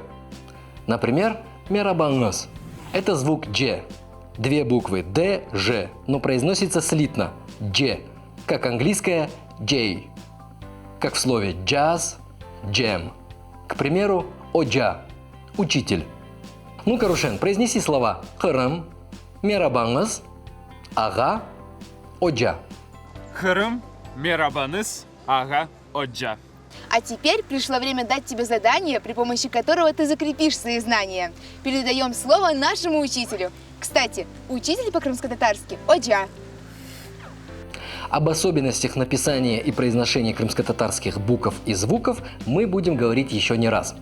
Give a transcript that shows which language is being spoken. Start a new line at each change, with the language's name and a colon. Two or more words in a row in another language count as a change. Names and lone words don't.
Russian: Например, мерабангас. Это звук дж. Две буквы д, ж, но произносится слитно дж, как английское j, как в слове jazz, jam. К примеру, оджа – учитель. Ну-ка, Рушен, произнеси слова Крым, мерабангас, ага, оджа.
Crimean Tatar: Хырым, мерабаныс, ага, оджа.
Russian: А теперь пришло время дать тебе задание, при помощи которого ты закрепишь свои знания. Передаем слово нашему учителю. Кстати, учитель по-крымско-татарски – оджа. Об особенностях написания и произношения крымско-татарских букв и звуков мы будем говорить еще не раз.